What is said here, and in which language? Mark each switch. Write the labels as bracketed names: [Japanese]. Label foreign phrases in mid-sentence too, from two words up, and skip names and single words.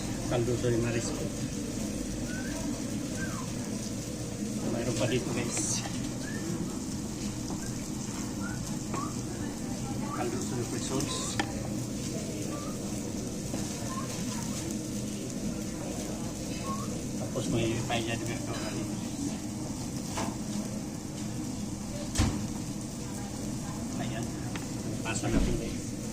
[Spanish] caldo de marisco. [Filipino] Mayroon pa dito guys. [Spanish] Caldo de frisoles. [Filipino] Tapos may [Spanish] paella de verdura [Filipino] dito. Ayan. Pasa natin guys.